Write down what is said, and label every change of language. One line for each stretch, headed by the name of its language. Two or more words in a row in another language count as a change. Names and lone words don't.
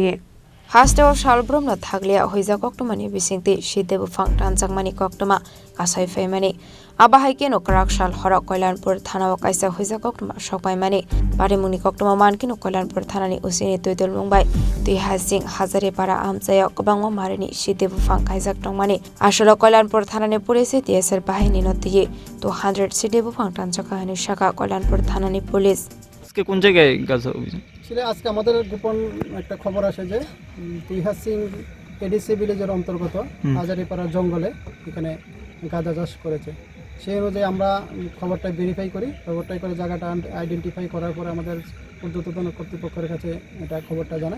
Kok Borok: Hasteo shalbromna thaglia hoija koktomani bisingti Siddi Buphang tanjangmani koktoma kasai faimani abahai keno Kraksal Horo Kalyanpur Thana kaisa hoija koktoma sokpaimani barimuni koktoma mankino Kalyanpur Thanani Chini tuidul Mumbai Twihaching Hajari para Amchaini kobangma marini Siddi Buphang kaijak tongmani ashalo Kalyanpur Thanani Police tiasher bahini noti 200 Siddi Buphang tanjaka hani shaka Kalyanpur Thanani Police
Bangla: আজকে কোন জায়গায় গাছ অভিযান ছিল? আজকে আমাদের গোপন একটা খবর আসে যে টুইহাচিং এডিসি ভিলেজের অন্তর্গত হাজারিপাড়া জঙ্গলে এখানে গাঁজা চাষ করেছে। সেই অনুযায়ী আমরা খবরটা ভেরিফাই করি। খবরটাই করে জায়গাটা আইডেন্টিফাই করার পরে আমাদের ঊর্ধ্বতন কর্তৃপক্ষের কাছে এটা খবরটা জানাই।